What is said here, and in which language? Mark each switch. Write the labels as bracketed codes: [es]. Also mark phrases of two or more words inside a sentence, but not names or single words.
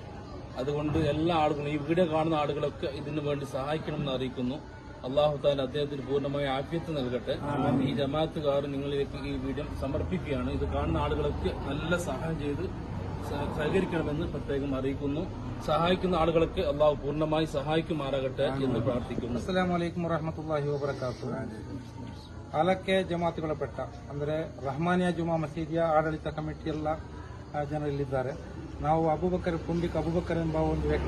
[ml] അതുകൊണ്ട് എല്ലാ ആളുകളും, ഈ വീഡിയോ കാണുന്ന ആളുകളൊക്കെ ഇതിനു വേണ്ടി സഹായിക്കണമെന്ന് അറിയിക്കുന്നു. അള്ളാഹു താല അദ്ദേഹത്തിന് പൂർണ്ണമായ ആഫിയത്ത് നൽകട്ടെ. ഈ ജമാഅത്തുകാർ നിങ്ങളിലേക്ക് ഈ വീഡിയോ സമർപ്പിക്കുകയാണ്. ഇത് കാണുന്ന ആളുകളൊക്കെ നല്ല സഹായം ചെയ്ത് സഹകരിക്കണമെന്ന് പ്രത്യേകം അറിയിക്കുന്നു. സഹായിക്കുന്ന ആളുകളൊക്കെ അള്ളാഹു പൂർണ്ണമായി സഹായിക്കുമാറാകട്ടെ എന്ന് പ്രാർത്ഥിക്കുന്നു. [ar] السلام عليكم ورحمة الله وبركاته. [kn] ಆಲಕ್ಕೆ ಜಮಾತುಗಳಪಟ್ಟ ಅಂದರೆ ರಹಮಾನಿಯಾ ಜುಮಾ ಮಸೀದಿಯ ಆಡಳಿತ ಕಮಿಟಿಯೆಲ್ಲ ಜನರಿಲ್ಲಿದ್ದಾರೆ. ನಾವು ಅಬೂಬಕರ್ ಕುಂಬಿಕ್ ಅಬೂಬಕರ್ ಎಂಬ ಒಂದು ವ್ಯಕ್ತಿ